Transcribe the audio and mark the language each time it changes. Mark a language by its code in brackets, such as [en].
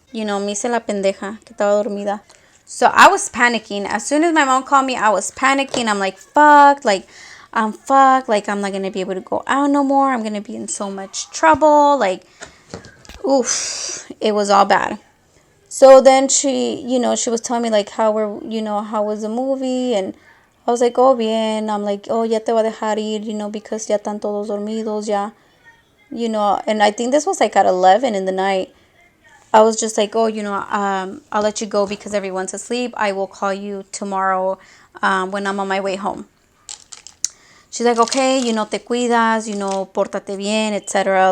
[es] Me hice la pendeja, que estaba dormida. [en] So I was panicking. As soon as my mom called me, I was panicking. I'm like, fuck, like, I'm fucked. Like, I'm not going to be able to go out no more. I'm going to be in so much trouble. Like, oof, it was all bad. So then she was telling me, like, how was the movie? And I was like, oh, bien. I'm like, oh, [es] ya te voy a dejar ir, because ya están todos dormidos, ya. [en] And I think this was like at 11 in the night. I was just like, oh, I'll let you go because everyone's asleep. I will call you tomorrow when I'm on my way home. She's like, okay, [es] te cuidas, pórtate bien, [en] etc.